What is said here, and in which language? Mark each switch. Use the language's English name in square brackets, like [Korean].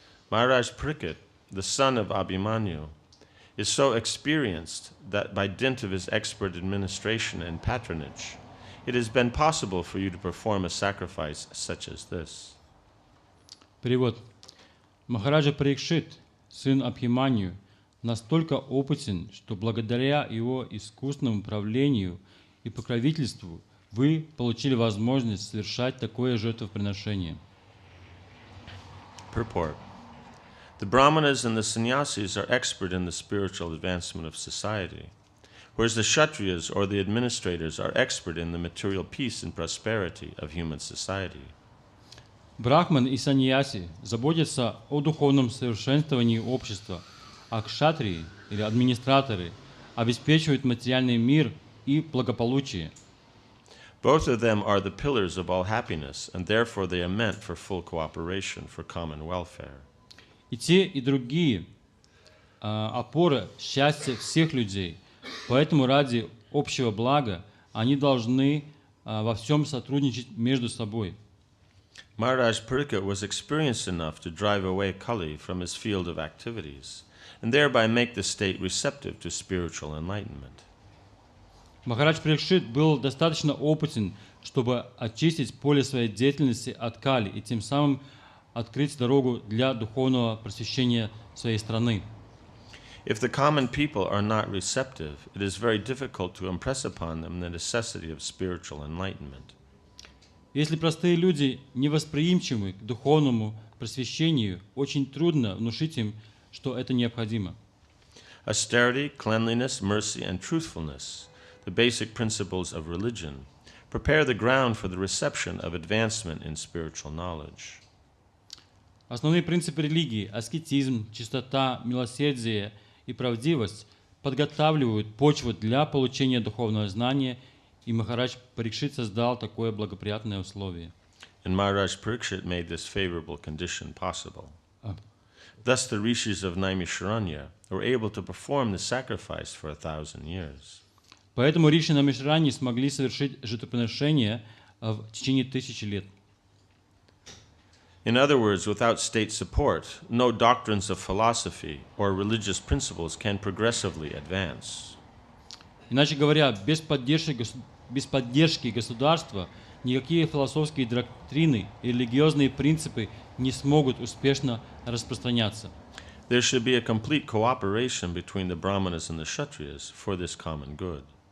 [English] Maharaj Parikshit, the son of Abhimanyu, is so experienced that by dint of his expert administration and patronage, it has been possible for you to perform a sacrifice such as this. [Russian] Перевод. Махараджа Парикшит, сын Абхиманью, настолько опытен, что благодаря его искусному правлению и покровительству вы получили возможность совершать такое жертвоприношение. [English] Purport. The Brahmanas and the sannyasis are expert in the spiritual advancement of society, whereas the Kshatriyas or the administrators are expert in the material peace and prosperity of human society. [Russian] Брахман и саньяси заботятся о духовном совершенствовании общества, а кшатрии или администраторы обеспечивают материальный мир и благополучие. [English] Both of them are the pillars of all happiness, and therefore they are meant for full cooperation for common welfare. [Russian] И те, и другие опора счастья всех людей, поэтому ради общего блага они должны во всем сотрудничать между собой. [English] Maharaj Parikshit was experienced enough to drive away Kali from his field of activities, and thereby make the state receptive to spiritual enlightenment. [Russian] Махарадж Парикшит был достаточно опытен, чтобы очистить поле своей деятельности от Кали и тем самым открыть дорогу для духовного просвещения своей страны. [English] If the common people are not receptive, it is very difficult to impress upon them the necessity of spiritual enlightenment. [Russian] Если простые люди невосприимчивы к духовному просвещению, очень трудно внушить им, что это необходимо. [English] Austerity, cleanliness, mercy, and truthfulness, the basic principles of religion, prepare the ground for the reception of advancement in spiritual knowledge. [Russian] Основные принципы религии – аскетизм, чистота, милосердие и правдивость – подготавливают почву для получения духовного знания, и Махарадж Парикшит создал такое благоприятное условие. [English] And Maharaj Parikshit made this favorable condition possible. Thus the rishis of Naimisharanya were able to perform the sacrifice for 1,000 years. [Russian] Поэтому риши на Мишране смогли совершить жертвоприношение в течение 1000 лет. [English] In other words, without state support, no doctrines of philosophy or religious principles can progressively advance. [Russian] Иначе говоря, без поддержки государства никакие философские доктрины и религиозные принципы не смогут успешно распространяться. [English] There should be a complete cooperation between the Brahmanas and the Kshatriyas for this common good.